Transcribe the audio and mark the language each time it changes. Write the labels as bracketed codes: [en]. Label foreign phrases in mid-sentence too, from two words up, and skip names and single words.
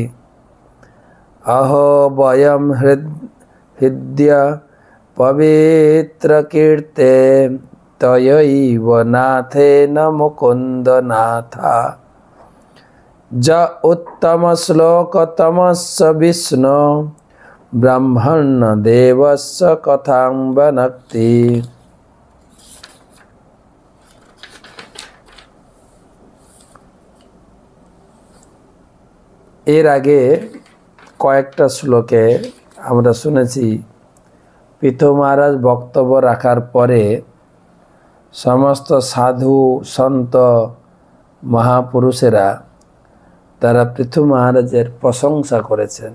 [sa] अहो वयं हृद्य पवित्र कीर्ते तयैव नाथेन मुकुन्द नाथा ज उत्तम श्लोकतमस्य विष्णु ब्रह्मण देवस्य कथां वनक्ति। [bn] এর আগে কয়েকটা শ্লোকে আমরা শুনেছি পৃথু মহারাজ বক্তব্য রাখার পরে সমস্ত সাধু সন্ত মহাপুরুষেরা তারা পৃথু মহারাজের প্রশংসা করেছেন।